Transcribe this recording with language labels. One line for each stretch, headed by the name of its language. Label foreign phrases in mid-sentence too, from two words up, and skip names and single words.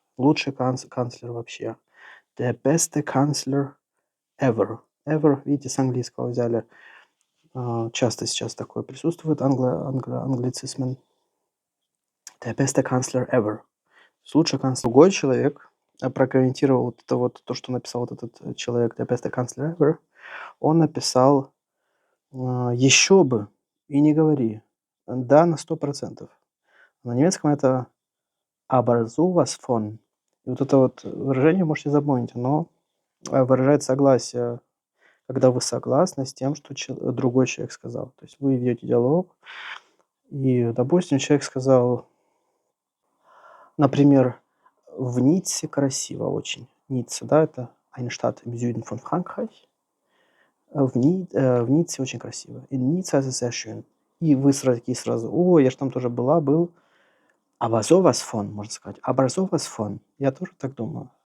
Russian: Лучший канцлер вообще.
German: Der beste Kanzler ever.
Russian: Ever, видите, с английского взяли. Часто сейчас такое присутствует, англицизм.
German: Der beste Kanzler ever.
Russian: Лучший канцлер. Другой человек прокомментировал вот это вот, то, что написал вот этот человек,
German: der beste Kanzler ever.
Russian: Он написал, еще бы, и не говори. Да, на 100%. На немецком это
German: aber sowas von.
Russian: И вот это вот выражение можете запомнить, оно выражает согласие, когда вы согласны с тем, что другой человек сказал. То есть вы ведете диалог, и, допустим, человек сказал, например, в Ницце красиво очень. Ницца, да, это
German: eine Stadt im Süden von Frankreich.
Russian: В Ницце очень красиво.
German: In Nizza ist es sehr schön.
Russian: И вы такие сразу: "О, я ж там тоже был".
German: Aber sowas von,
Russian: можно сказать.
German: Aber sowas von.
Russian: Я тоже так думаю.